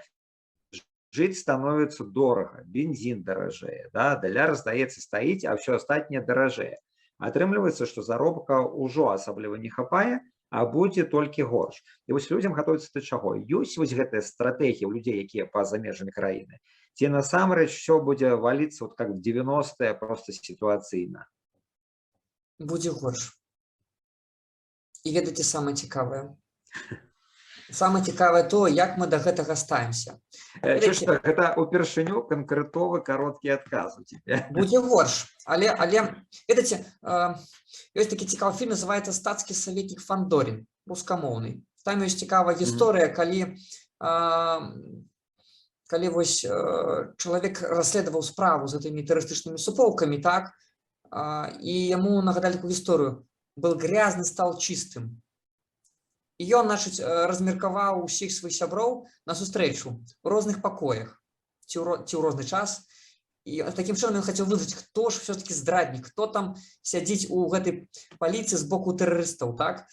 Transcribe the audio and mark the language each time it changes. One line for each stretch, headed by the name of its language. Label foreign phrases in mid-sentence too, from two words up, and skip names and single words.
Belarusian: Жыць становіцца дорага, бензін даражэе, да? Даляр, здаецца, стаіць, а ўсё астатняе даражэе. Атрымліваецца, што заробка ўжо асабліва не хапае, а будзе толькі горш. І вось людзям гатуецца да чаго? Ёсць вось гэтая стратэгія ў людзей, якія па-за межамі краіны? Ці насамрэч усё будзе валіцца,
Russian: вот как в 90-е, просто сітуацыйна?
Belarusian: Будзе горш. І ведаеце самае цікавае? Самае цікавае то, як мы да гэтага ставімся. Што, гэта упершыню канкрэтовы кароткі адказ у цябе. Будзе горш, але ведаеце, ёсць такі цікавы фільм, называецца «Стацкі саветнік Фандорин», рускамоўны. Там ёсць цікавая гісторыя, калі вось чалавек расследаваў справу з гэтымі тэрарыстычнымі суполкамі, так, і яму нагадалі такую гісторыю.
Russian: Был грязны, стал чыстым.
Belarusian: І ён, значыць, размеркаваў усіх сваіх сяброў на сустрэчу у розных пакоях ці ў розны час. І такім чынам ён хацеў вызначыць, хто ж все-таки здраднік, хто там сядзіць у гэтай паліцыі з боку тэрарыстаў, так?